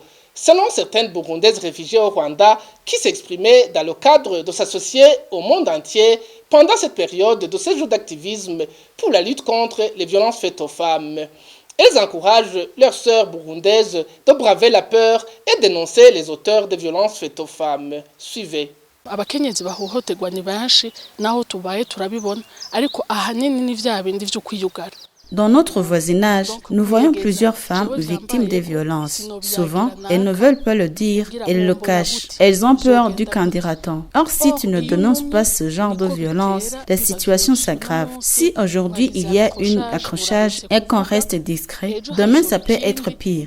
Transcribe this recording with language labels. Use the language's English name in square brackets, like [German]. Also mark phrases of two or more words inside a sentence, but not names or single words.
[French] Selon certaines Burundaises réfugiées au Rwanda qui s'exprimaient dans le cadre de s'associer au monde entier pendant cette période de 16 jours d'activisme pour la lutte contre les violences faites aux femmes. Elles encouragent leurs sœurs burundaises de braver la peur et dénoncer les auteurs de violences faites aux femmes. Suivez. [Rundi] Abakenyezi bahohoterwa ni benshi naho tubaye turabibona ariko ahanini ni vya bindi vyo kwiyugara. [French] Dans notre voisinage, nous voyons plusieurs femmes victimes des violences. Souvent, elles ne veulent pas le dire, elles le cachent. Elles ont peur du qu'en dira-t-on. Or, si tu ne dénonces pas ce genre de violence, la situation s'aggrave. Si aujourd'hui il y a un accrochage et qu'on reste discret, demain ça peut être pire.